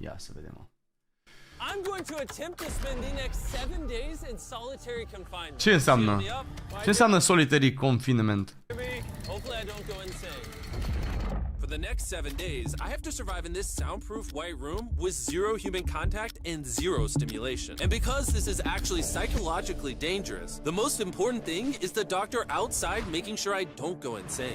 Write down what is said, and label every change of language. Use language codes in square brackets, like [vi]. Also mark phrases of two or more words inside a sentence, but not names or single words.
[ro] Ia să vedem. [en] I'm going to attempt to spend the next 7 days in solitary confinement. [ro] Ce înseamnă? Ce înseamnă [en] solitary confinement? Hopefully I don't go insane. For the next 7 days, I have to survive in this soundproof white room with 0 human contact and 0 stimulation. And because this is actually psychologically dangerous, the most important thing is the doctor outside making sure I don't go insane.